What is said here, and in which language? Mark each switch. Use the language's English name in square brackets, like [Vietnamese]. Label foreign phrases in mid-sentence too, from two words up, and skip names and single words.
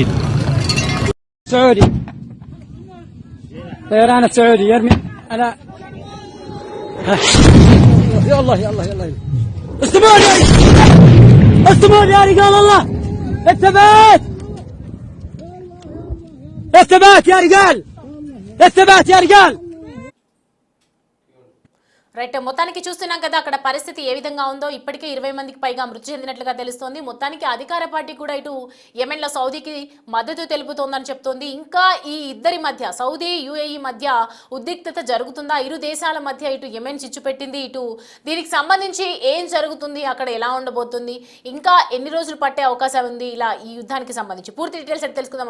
[Arabic] سعودي طيران السعودي يرمي على يا الله يا الله يا الله. استمر يا استمر يا رجال الله، الثبات الثبات يا رجال، الثبات يا رجال. [Telugu] రైట్, మొత్తానికి చూస్తున్నాం కదా అక్కడ పరిస్థితి ఏ విధంగా ఉందో. ఇప్పటికే 20 మందికి పైగా మృతి చెందినట్లుగా తెలుస్తోంది. మొత్తానికి అధికార పార్టీ కూడా ఇటు యెమెన్లో సౌదీకి మద్దతు తెలుపుతోందని చెప్తోంది. ఇంకా ఈ ఇద్దరి మధ్య సౌదీ యుఏఈ మధ్య ఉద్రిక్తత జరుగుతుందా, ఇరు దేశాల మధ్య ఇటు యెమెన్ చిచ్చు పెట్టింది, ఇటు దీనికి సంబంధించి ఏం జరుగుతుంది, అక్కడ ఎలా ఉండబోతుంది, ఇంకా ఎన్ని రోజులు పట్టే అవకాశం ఉంది, ఇలా ఈ యుద్ధానికి సంబంధించి పూర్తి డీటెయిల్స్ అయితే తెలుసుకుందాం.